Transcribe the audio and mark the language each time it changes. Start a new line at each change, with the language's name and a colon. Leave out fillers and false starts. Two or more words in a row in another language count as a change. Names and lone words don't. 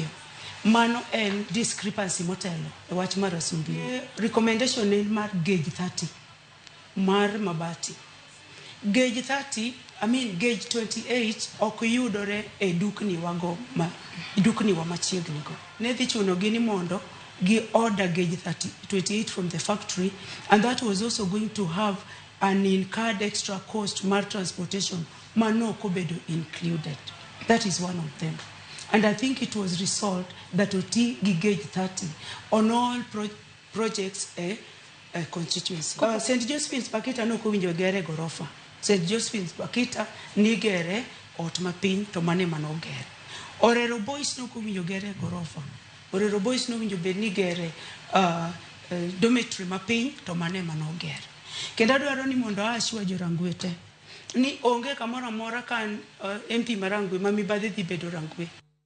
Luo (Kenya and Tanzania): Mano en discrepancy motelo e wach mar Sumbi. Recommendation en mar gauge 30 mar mabati. Gauge 30, gauge 28 ok yudore e dukni wago dukni wa machiegni go. Ne dhi chuno gini mondo gi order gauge 28
English: from the factory, and that was also going to have an incurred extra cost
Luo (Kenya and Tanzania): mar transportation mano kobedo included.
English: That is one of them. And I think it was resolved that
Luo (Kenya and Tanzania): oti gi
English: gauge 30 on all projects constituency.
Luo (Kenya and Tanzania): St. Joseph's Pakita no kowinjo gere gorofa. St. Joseph's Pakita ni gere ot mapiny to mane manogere. Orero Boys no kowinjo gere gorofa. Orero Boys no winjo bed ni gere dormitory mapiny to mane manogere. Kendo adwaro ni mondo ashwa jo Rangwe te ni onge kamoro amora kan MP mar Rangwe ma mibadhi dhi bedo Rangwe.